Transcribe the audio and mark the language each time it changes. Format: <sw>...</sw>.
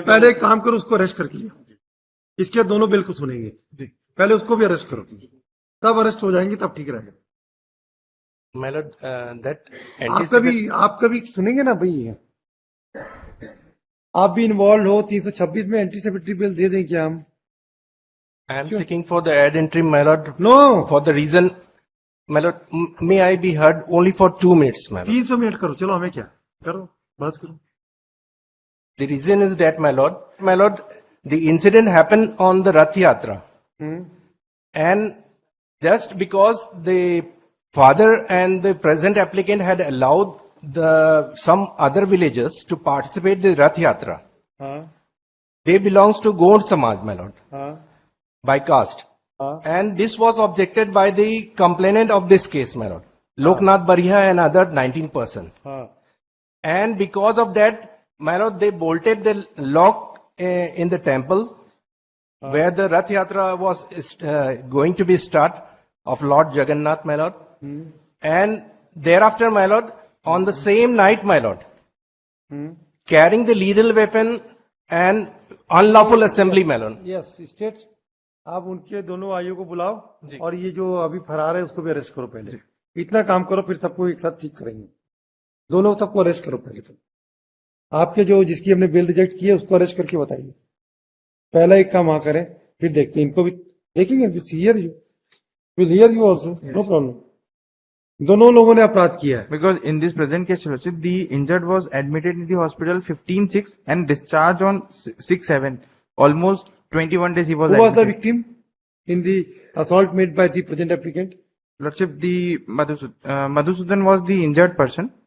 <hi>पहले एक काम करो, उसको अरेस्ट करके लिया। इसके दोनों बिल को सुनेंगे। पहले उसको भी अरेस्ट करो, तब अरेस्ट हो जाएंगे, तब ठीक रहेगा।</hi> <en>My lord, that</en> <hi>आपका भी सुनेंगे ना भाई। आप भी इन्वॉल्व हो। 326 में एंटीसिपेटरी बिल दे दें क्या हम?</hi> <en>I am seeking for the ad interim, my lord, no for the reason, my lord, may I be heard only for 2 minutes, my lord.</en> <hi>300 minute करो। चलो हमें क्या करो, बस करो।</hi> <en>The reason is that, my lord, the incident happened on the Rath Yatra. And just because the father and the present applicant had allowed some other villagers to participate in the Rath Yatra,</en> <hi>हाँ</hi> <en>they belongs to Gond Samaj, my lord,</en> <hi>हाँ</hi> <en>by caste. And this was objected by the complainant of this case, my lord, Loknath Barhia and other 19%.</en> <hi>हाँ</hi> <en>And because of that, my lord, they bolted the lock in the temple where the Rath Yatra was going to be start of Lord Jagannath, my lord. And thereafter, my lord, on the same night, my lord, carrying the lethal weapon and unlawful assembly, my lord. Yes state.</en> <hi>आप उनके दोनों आइयों को बुलाओ और ये जो अभी फरार है उसको भी अरेस्ट करो पहले। इतना काम करो, फिर सबको एक साथ ठीक करेंगे। दोनों सबको अरेस्ट करो पहले। तो आपके जो जिसकी हमने बिल रिजेक्ट की है उसको अरेस्ट करके बताइए। पहला एक काम वहां करें, फिर देखते हैं इनको भी देखेंगे।</hi> <en>Will hear you also, no problem.</en> <hi>दोनों लोगों ने अपराध किया है।</hi> <en>Because in this present case, Your Lordship, the injured was admitted in the hospital 15/6 and discharged on 6/7. Almost 21 days he was Who was the admitted. victim in the assault made by the present applicant? Lordship, the Madhusudan was the injured person,</en>